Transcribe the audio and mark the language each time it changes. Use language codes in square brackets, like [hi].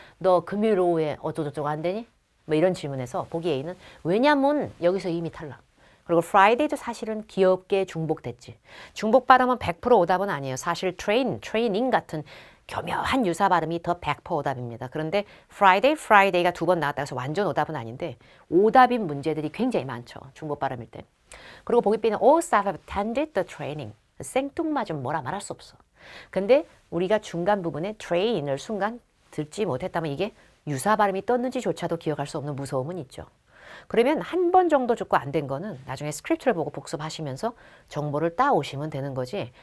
[ko] 너 금요일 오후에 어쩌고저쩌고 안 되니? 뭐 이런 질문에서 보기 A는 왜냐면 여기서 이미 탈락. 그리고 Friday도 사실은 귀엽게 중복됐지. 중복 발음은 100% 오답은 아니에요. 사실 트레이닝 같은 교묘한 유사 발음이 더 100% 오답입니다. 그런데 Friday가 두 번 나왔다 해서 완전 오답은 아닌데 오답인 문제들이 굉장히 많죠. 중복 발음일 때. 그리고 보기 B는 [en] all staff have attended the training. [ko] 생뚱맞은 뭐라 말할 수 없어. 근데 우리가 중간 부분에 train을 순간 듣지 못했다면 이게 유사 발음이 떴는지조차도 기억할 수 없는 무서움은 있죠. 그러면 한 번 정도 듣고 안 된 거는 나중에 스크립트를 보고 복습하시면서 정보를 따오시면 되는 거지.